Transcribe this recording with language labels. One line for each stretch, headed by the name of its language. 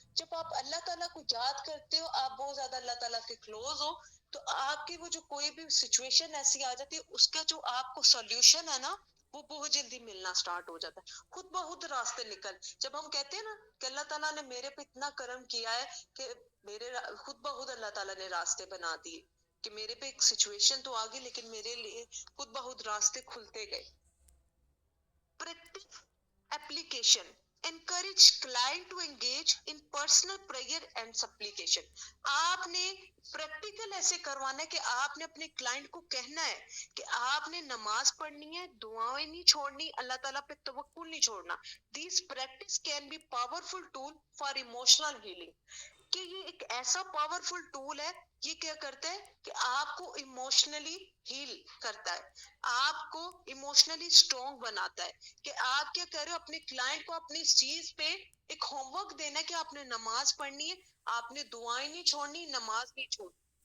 Urdu: جب آپ اللہ تعالیٰ کو یاد کرتے ہو, آپ بہت زیادہ اللہ تعالیٰ کے کلوز ہو, تو آپ کی وہ جو کوئی بھی سچویشن ایسی آ جاتی ہے, اس کا جو آپ کو سولوشن ہے نا وہ بہت جلدی ملنا سٹارٹ ہو جاتا ہے, خود بہت راستے نکل. جب ہم کہتے ہیں نا کہ اللہ تعالیٰ نے میرے پہ اتنا کرم کیا ہے کہ میرے خود بخود اللہ تعالیٰ نے راستے بنا دیے, کہ میرے پہ ایک سچویشن تو آ گئی لیکن میرے لیے خود بخود راستے کھلتے گئے.
English: Practice application. Encourage client to engage in personal prayer and supplication.
Urdu: آپ نے پریکٹیکل ایسے کروانا ہے کہ آپ نے اپنے کلائنٹ کو کہنا ہے کہ آپ نے نماز پڑھنی ہے, دعائیں نہیں چھوڑنی, اللہ تعالیٰ پہ توکل نہیں چھوڑنا.
English: These practice can be powerful tool for emotional healing.
Urdu: کہ یہ ایک ایسا پاورفل ٹول ہے, یہ کیا کرتا ہے کہ آپ کو ایموشنلی ہیل کرتا ہے, آپ کو ایموشنلی اسٹرانگ بناتا ہے. کہ آپ کیا کر رہے ہو, اپنے کلائنٹ کو اپنی اس چیز پہ ایک ہوم ورک دینا ہے کہ آپ نے نماز پڑھنی ہے, آپ نے دعائیں نہیں چھوڑنی, نماز نہیں چھوڑنی.